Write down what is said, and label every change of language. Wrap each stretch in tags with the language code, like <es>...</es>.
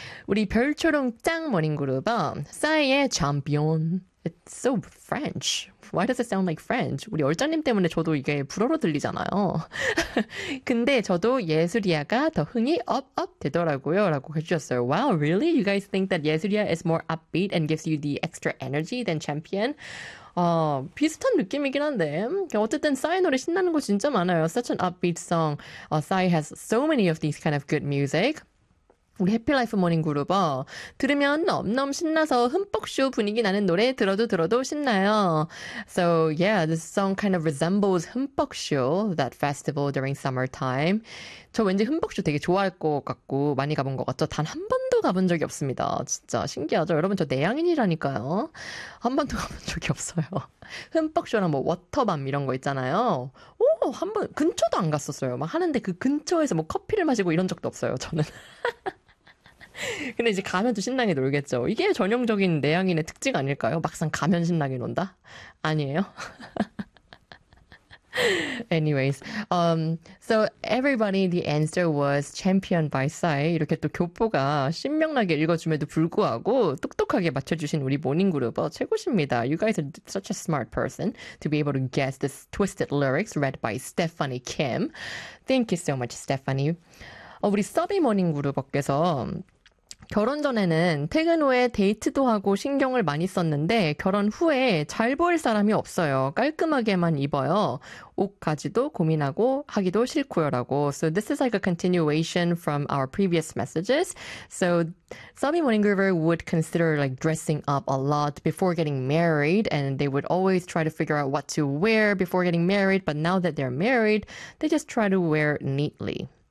<ko>우리 별초롱 짱 모닝그룹은 싸이의 챔피언.</ko> <en>It's so French. Why does it sound like French?</en> <ko>우리 얼짱님 때문에 저도 이게 불어로 들리잖아요. 근데 저도 예술이야가 더 흥이 업업 되더라고요 라고 해주셨어요.</ko> <en>Wow, really? You guys think that 예술이야 is more upbeat and gives you the extra energy than champion?</en> <ko>비슷한 느낌이긴 한데 어쨌든 싸이 노래 신나는 거 진짜 많아요.</ko> <en>Such an upbeat song. Sai has so many of these kind of good music.</en> <ko>우리 해피라이프 모닝그룹어 들으면 넘넘 신나서 흠뻑쇼 분위기 나는 노래 들어도 들어도 신나요.</ko> <en>So yeah, this song kind of resembles 흠뻑쇼, that festival during summertime.</en> <ko>저 왠지 흠뻑쇼 되게 좋아할 것 같고 많이 가본 것 같죠? 단 한 번도 가본 적이 없습니다. 진짜 신기하죠? 여러분 저 내향인이라니까요. 한 번도 가본 적이 없어요. 흠뻑쇼랑 뭐 워터밤 이런 거 있잖아요. 오, 한 번 근처도 안 갔었어요. 막 하는데 그 근처에서 뭐 커피를 마시고 이런 적도 없어요. 저는. 근데 이제 가면 또 신나게 놀겠죠. 이게 전형적인 내향인의 특징 아닐까요? 막상 가면 신나게 논다? 아니에요?</ko> <en>Anyways, so everybody, the answer was champion by Psy.</en> <ko>이렇게 또 교포가 신명나게 읽어줌에도 불구하고 똑똑하게 맞춰주신 우리 모닝그룹어 최고십니다.</ko> <en>You guys are such a smart person to be able to guess this twisted lyrics read by Stephanie Kim. Thank you so much, Stephanie.</en> <ko>우리 서비 모닝그룹어께서 결혼 전에는 퇴근 후에 데이트도 하고 신경을 많이 썼는데 결혼 후에 잘 보일 사람이 없어요. 깔끔하게만 입어요. 옷까지도 고민하고 하기도 싫고요. 라고.</ko> <en>So this is like a continuation from our previous messages. So Sami Morning Groover would consider like dressing up a lot before getting married and they would always try to figure out what to wear before getting married. But now that they're married, they just try to wear neatly.</en>